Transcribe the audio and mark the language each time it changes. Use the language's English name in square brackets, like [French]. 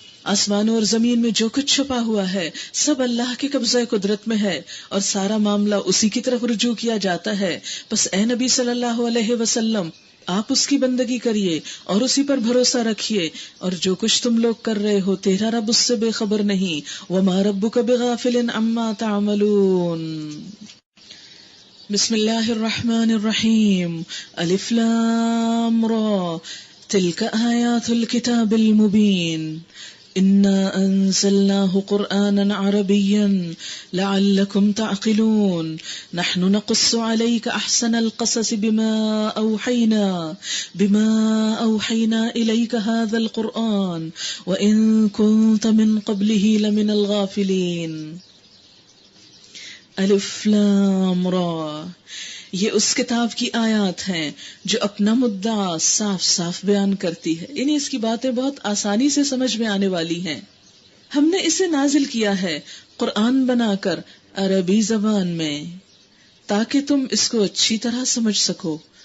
[Urdu] آسمانوں اور زمین میں جو کچھ چھپا ہوا ہے سب اللہ کے قبضہ قدرت میں ہے، اور سارا معاملہ اسی کی طرف رجوع کیا جاتا ہے. بس اے نبی صلی اللہ علیہ وسلم، آپ اس کی بندگی کریے اور اسی پر بھروسہ رکھیے، اور جو کچھ تم لوگ کر رہے ہو تیرا رب اس سے بے خبر نہیں. [Arabic] وما ربک بغافل عما تعملون. بسم اللہ الرحمن الرحیم. الف لام را تلک آیات الکتاب المبین. إنا أنزلناه قرآنا عربيا لعلكم تعقلون. نحن نقص عليك أحسن القصص بما أوحينا إليك هذا القرآن وإن كنت من قبله لمن الغافلين. [Urdu] الف لام را، یہ اس کتاب کی آیات ہیں جو اپنا مدعا صاف صاف بیان کرتی ہے، یعنی اس کی باتیں بہت آسانی سے سمجھ میں آنے والی ہیں. ہم نے اسے نازل کیا ہے قرآن بنا کر عربی زبان میں تاکہ تم اس کو اچھی طرح سمجھ سکو.